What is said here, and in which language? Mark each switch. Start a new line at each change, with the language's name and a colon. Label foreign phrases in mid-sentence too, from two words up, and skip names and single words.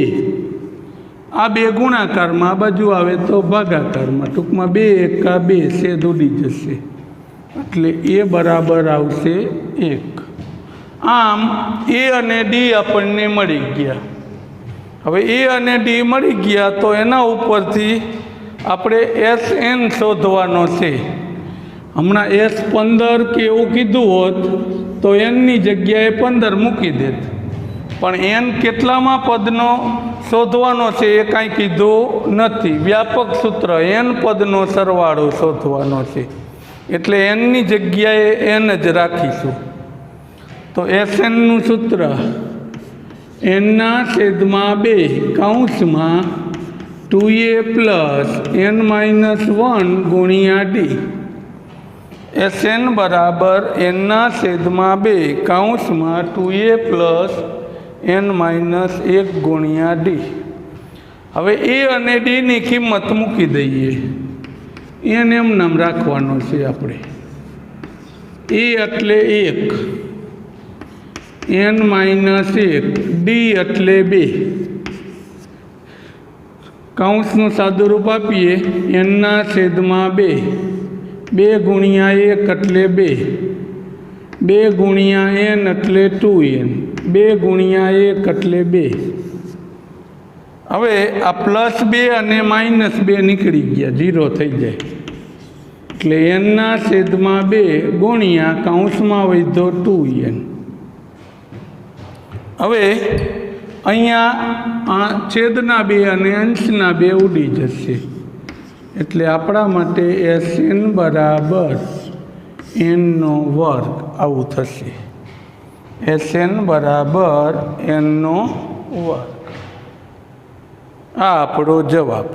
Gujarati: આ 2 ગુણાકાર માં આ બાજુ આવે તો ભાગાકાર માં। ટૂંક માં 2 એકા 2 છેદ ઊડી જશે એટલે એ બરાબર આવશે 1। આમ એ અને ડી આપણે મળી ગયા। હવે એ અને ડી મળી ગયા તો એના ઉપરથી આપણે એસ એન શોધવાનો છે। હમણાં એસ 15 કે એવું કીધું હોત તો એન ની જગ્યાએ 15 મૂકી દેત, પણ એન કેટલામાં પદનો શોધવાનો છે એ કાંઈ કીધું નથી। વ્યાપક સૂત્ર એન પદનો સરવાળો શોધવાનો છે એટલે એન ની જગ્યાએ એન જ રાખીશું। તો એસ એન નું સૂત્ર એન ના છેદમાં 2 કૌંસમાં 2a પ્લસ એન માઇનસ 1 ગુણ્યા ડી। એસ એન બરાબર એન ના છેદમાં 2 કૌંસમાં 2a પ્લસ એન માઇનસ 1 ગુણ્યા ડી। હવે એ અને ડી ની કિંમત મૂકી દઈએ। એન એમ નામ રાખવાનો છે આપણે। એ એટલે 1 એન માઇનસ 1 ડી એટલે 2 કૌંસનું સાદુરૂપ આપીએ એન ના છેદમાં 2 2 ગુણ્યા 1 એટલે 2 2 ગુણ્યા એન એટલે 2n 2 ગુણ્યા 1 એટલે 2। હવે આ પ્લસ 2 અને માઇનસ 2 નીકળી ગયા 0 થઈ જાય એટલે એન ના છેદમાં 2 ગુણ્યા કૌંસમાં વધ્યો 2n। હવે અહીંયા છેદના 2 અને અંશના 2 ઊડી જશે એટલે આપણા માટે એસ એન બરાબર એન નો વર્ગ આવું થશે। એસ એન બરાબર એન નો વર્ગ આ આપણો જવાબ।